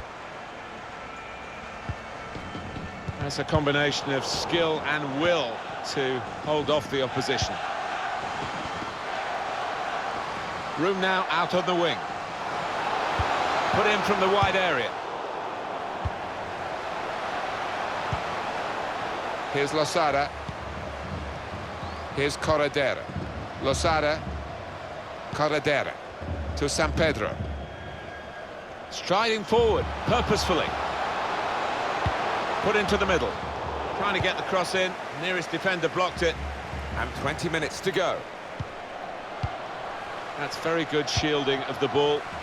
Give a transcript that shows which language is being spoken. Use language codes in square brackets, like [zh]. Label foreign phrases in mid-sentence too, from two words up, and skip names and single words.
[en] That's a combination of skill and will to hold off the opposition. Room now out on the wing. Put in from the wide area. Here's Losada. Here's Corredera. Losada. Corredera. To San Pedro. Striding forward, purposefully. Put into the middle. Trying to get the cross in. Nearest defender blocked it. And 20 minutes to go. That's very good shielding of the ball.